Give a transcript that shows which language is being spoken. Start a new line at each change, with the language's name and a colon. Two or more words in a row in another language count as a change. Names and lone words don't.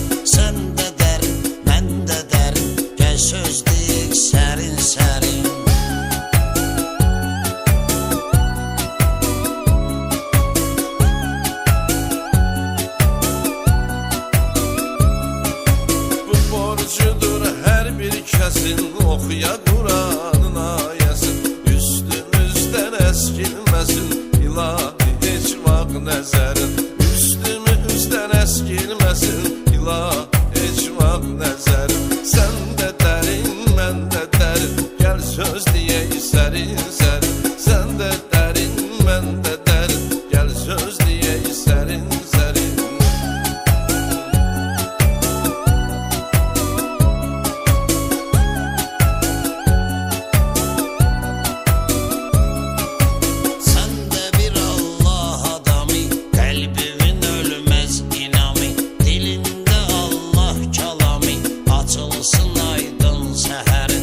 Azerbaijani: Sən də dərin, mən də dərin, gəl söz deyək sərin sərin. Bu borcudur her bir kesin, okuya Kur'an'ın ayəsin. Üstümüzden eskilmesin, ilahi hiç vak nəzərin. Üstümüzden eskilmesin, ilahi hiç vak nəzərin.
Turkish: Sen de derin, ben de derin, gel söz diyek serin serin. Sen de derin, ben de derin, gel söz diyek serin serin.
Azerbaijani: Sən də bir Allah adamı, qəlbinin ölməz inamı, dilində Allah kəlamı, açılsın aydın səhərin.